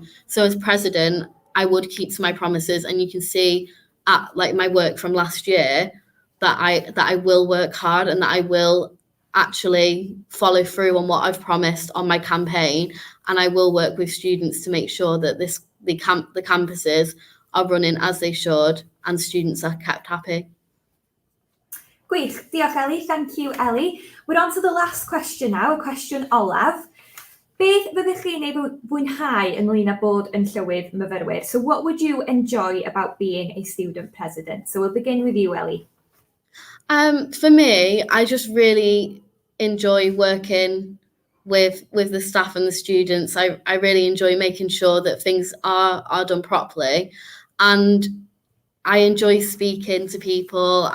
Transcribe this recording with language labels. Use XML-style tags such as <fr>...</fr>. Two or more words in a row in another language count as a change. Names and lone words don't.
<en>So as president, I would keep to my promises, and you can see at my work from last year that I will work hard and that I will actually follow through on what I've promised on my campaign, and I will work with students to make sure that the campuses are running as they should and students are kept happy.</en> <cy>Gwych, diolch Ellie,</cy> <en>thank you Ellie. We're on to the last question now, a question olaf.</en> <cy>Beth fyddech chi'n ei fwynhau ynglyn â bod yn Llywydd Myfyrwyr?</cy> <en>So what would you enjoy about being a student president? So we'll begin with you, Ellie. For me, I just really enjoy working with the staff and the students. I really enjoy making sure that things are done properly, and I enjoy speaking to people.</en>